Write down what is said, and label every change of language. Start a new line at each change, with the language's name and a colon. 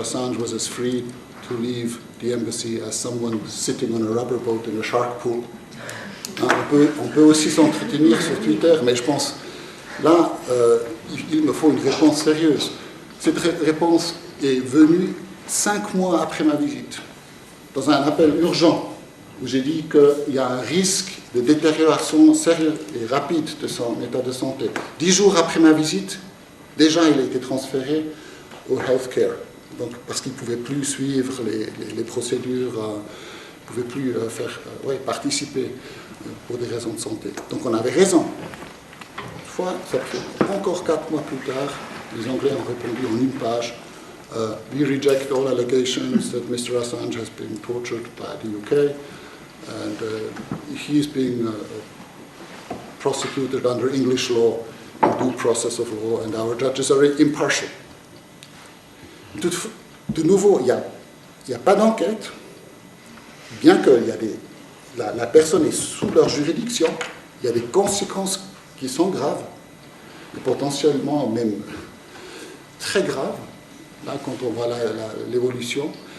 English: Assange was as free to leave the embassy as someone sitting on a rubber boat in a shark pool.
French: Hein, on peut aussi s'entretenir sur Twitter, mais je pense, là, il me faut une réponse sérieuse. Cette réponse est venue 5 mois après ma visite, dans un appel urgent, où j'ai dit qu'il y a un risque de détérioration sérieuse et rapide de son état de santé. 10 jours après ma visite, déjà il a été transféré au healthcare, donc, parce qu'il ne pouvait plus suivre les procédures pouvait plus participer pour des raisons de santé. Donc on avait raison. Une fois, ça fait encore 4 mois plus tard, les Anglais ont répondu en une page.
English: We reject all allegations that Mr. Assange has been tortured by the UK and he is being prosecuted under English law in due process of law and our judges are impartial.
French: De nouveau, il n'y a pas d'enquête, bien que la personne est sous leur juridiction, il y a des conséquences qui sont graves, et potentiellement même très graves, là, quand on voit l'évolution.